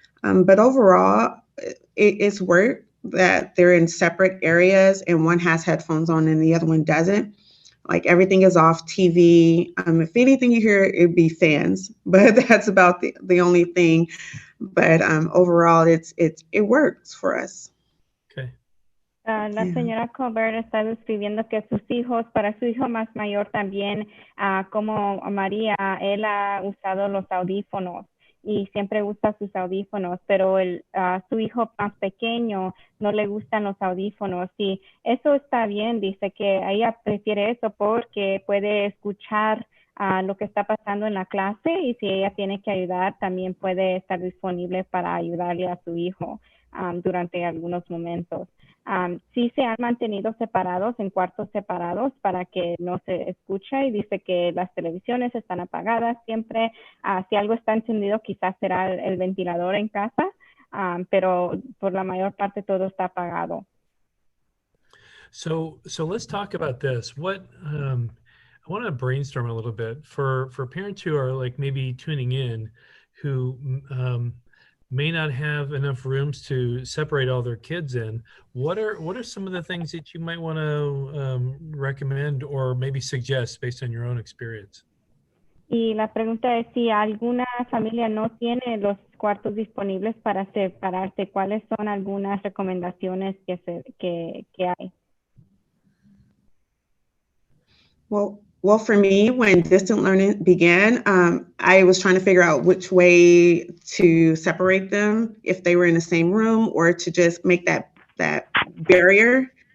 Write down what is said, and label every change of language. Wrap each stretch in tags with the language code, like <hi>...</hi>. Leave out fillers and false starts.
<en>But overall, it's work that they're in separate areas and one has headphones on and the other one doesn't. Like everything is off, TV. If anything you hear, it'd be fans, but that's about the only thing. but overall, it works for us. Okay.</en> <es>La</es> <en>Yeah.</en> <es>señora Colbert está describiendo que sus hijos, para su hijo más mayor también, como María, él ha usado los audífonos y siempre usa sus audífonos, pero su hijo más pequeño no le gustan los audífonos y eso está bien, dice que ella prefiere eso porque puede escuchar lo que está pasando en la clase y si ella tiene que ayudar, también puede estar disponible para ayudarle a su hijo durante algunos momentos. Sí se han mantenido separados en cuartos separados para que no se escuche y dice que las televisiones están apagadas siempre. Si algo está encendido, quizás será el ventilador en casa, pero por la mayor parte todo está apagado.</es> <en>So let's talk about this. I want to brainstorm a little bit for parents who are like maybe tuning in, who may not have enough rooms to separate all their kids in. What are some of the things that you might want to recommend or maybe suggest based on your own experience?</en> <es>Y la pregunta es si alguna familia no tiene los cuartos disponibles para separarse, ¿cuáles son algunas recomendaciones que hay?</es> <en>Well, for me, when distant learning began, I was trying to figure out which way to separate them, if they were in the same room or to just make that barrier.</en>